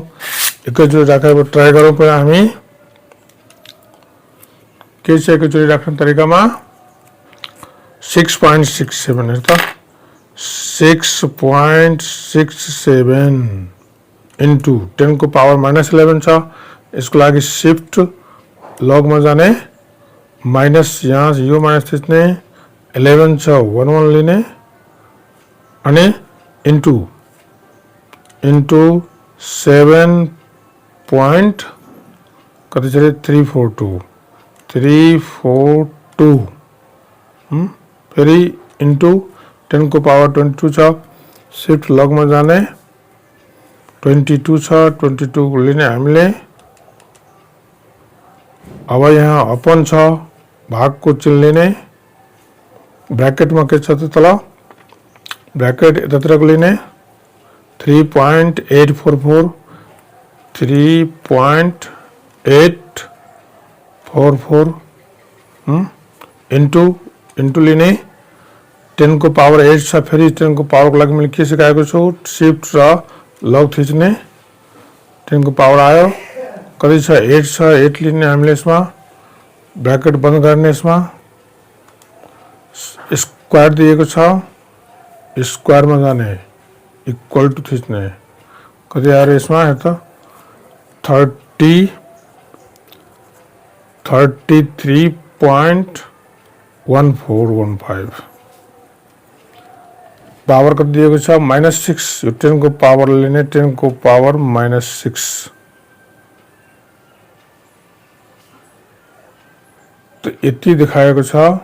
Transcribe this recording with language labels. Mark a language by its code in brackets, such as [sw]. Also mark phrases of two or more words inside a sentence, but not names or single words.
[ne] एकैचोटि राखेर ट्राई गरौँ। पहिला हामी के छ एकैचोटि राख्ने तरिकामा 6.67 है त 6.67 इन्टु 10 को पावर -11 छ। यसको लागि [en] shift log [ne] में जाने माइनस यहाँ यो माइनस थिच्ने 11 छ 11 लिने अनि इन्टु 7 पॉइंट कति छ 342 फेरि इन्टु 10 को पावर 22 छ। [en] shift log [ne] में जाने 22 छ 22 लिने हामीले। अब यहाँ अपन छ भाग को चिन्ह लिने ब्रैकेट में के छ त तल ब्रैकेट यतातिरको लिने 3.844 3.844 इन्टु लिने 10 को पावर 8 छ। फेरि 10 को पावर को लागि मैले के सिकाएको छु शिफ्ट र लग थिच्ने 10 को पावर आयो कति छ 8 छ 8 लिने हामीले यसमा ब्रैकेट बंद गर्ने यसमा स्क्वायर दिएको छ स्क्वायर में जाने [en] equal to [ne] थिच्ने कति आएर यसमा हेर्दा 33.1415 पावर कति दिएको छ -6 यो 10 को पावर लिने 10 को पावर -6 तो यति देखाएको छ।